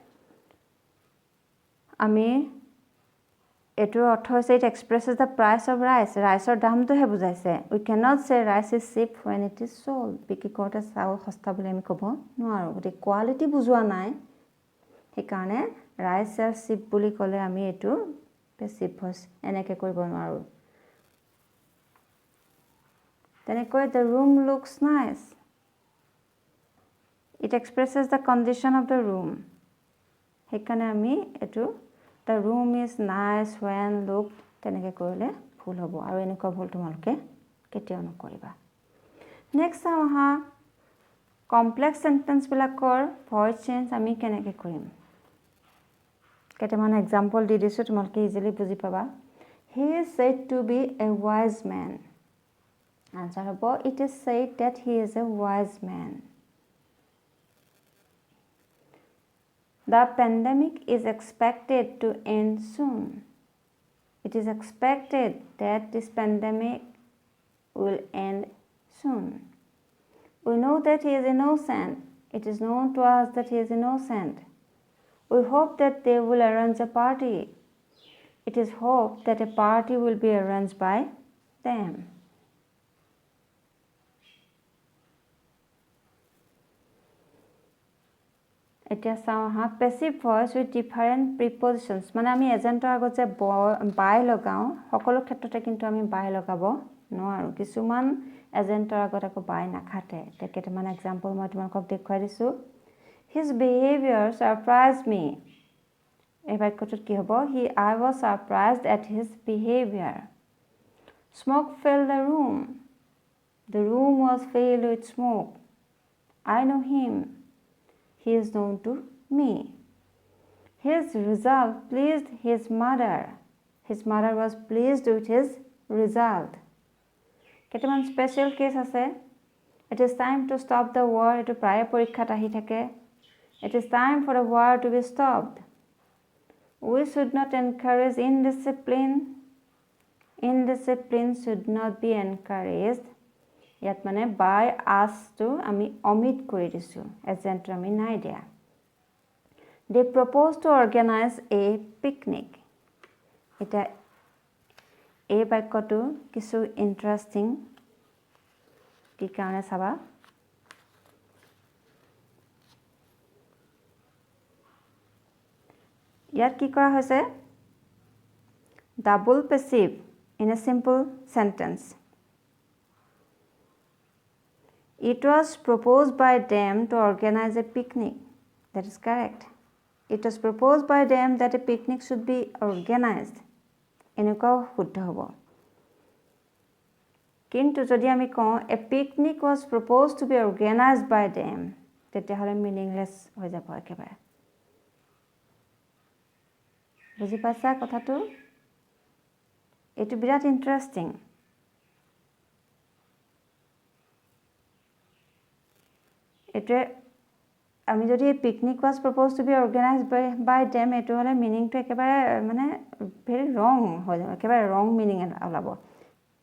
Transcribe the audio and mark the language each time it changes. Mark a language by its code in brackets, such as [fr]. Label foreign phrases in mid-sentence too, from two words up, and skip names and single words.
[as] আমি এইটোৰ অৰ্থ হৈছে [en] It expresses the price of rice [as] ৰাইচৰ দামটোহে বুজাইছে [en] We cannot say rice is cheap when it is sold [as] বিক্ৰী কৰোঁতে চাউল সস্তা বুলি আমি ক'ব নোৱাৰোঁ গতিকে কোৱালিটি বুজোৱা নাই সেইকাৰণে [en] rice sells cheap [as] বুলি ক'লে আমি এইটো [en] passive voice [as] এনেকৈ কৰিব নোৱাৰোঁ তেনেকৈ [en] The room looks nice it expresses the condition of the room [as] সেইকাৰণে আমি এইটো [en] The room is nice when looked [as] তেনেকৈ কৰিলে ভুল হ'ব আৰু এনেকুৱা ভুল তোমালোকে কেতিয়াও নকৰিবা নেক্সট চাওঁ আহা কমপ্লেক্স চেণ্টেন্সবিলাকৰ [en] voice change [as] আমি কেনেকৈ কৰিম কেইটামান এক্সাম্পল দি দিছোঁ তোমালোকে ইজিলি বুজি পাবা [en] He is said to be a wise man [as] আনচাৰ হ'ব [en] It is said that he is a wise man The pandemic is expected to end soon. It is expected that this pandemic will end soon. We know that he is innocent. It is known to us that he is innocent. We hope that they will arrange a party. It is hoped that a party will be arranged by them. [as] এতিয়া চাওঁ হা [en] passive voice with different prepositions [as] মানে আমি এজেণ্টৰ আগত যে বাই লগাওঁ সকলো ক্ষেত্ৰতে কিন্তু আমি বাই লগাব নোৱাৰোঁ কিছুমান এজেণ্টৰ আগত আকৌ বাই নাখাতে এতিয়া কেইটামান এক্সাম্পল মই তোমালোকক দেখুৱাই দিছোঁ [en] his behaviour surprise me [as] এই বাক্যটোত কি হ'ব [en] I was surprised at his behaviour smoke fill the room was filled with smoke I know him He is known to me. His result pleased his mother. His mother was pleased with his result. [as] কেইটামান স্পেচিয়েল কেছ আছে [en] It is time to stop the war. [as] এইটো প্ৰায় পৰীক্ষাত আহি থাকে [en] It is time for the war to be stopped. We should not encourage indiscipline. Indiscipline should not be encouraged. [as] ইয়াত মানে বাই আছটো আমি অমিট কৰি দিছোঁ এজেণ্টটো আমি নাই দিয়া [en] they propose to organize a picnic [as] এতিয়া এই বাক্যটো কিছু ইণ্টাৰেষ্টিং কি কাৰণে চাবা ইয়াত কি কৰা হৈছে [en] double passive in a simple sentence It was proposed by them to organize a picnic. That is correct. It was proposed by them that a picnic should be organized. [as] এনেকুৱাও শুদ্ধ হ'ব কিন্তু যদি আমি কওঁ [en] a picnic was proposed to be organized by them [as] তেতিয়াহ'লে মিনিংলেছ হৈ যাব একেবাৰে বুজি পাইছা কথাটো এইটো বিৰাট ইণ্টাৰেষ্টিং এইটোৱে আমি যদি [en] picnic was propose to be organize by them [as] এইটো হ'লে মিনিংটো একেবাৰে মানে [en] very wrong [as] হৈ যাব একেবাৰে [en] wrong meaning [as] ওলাব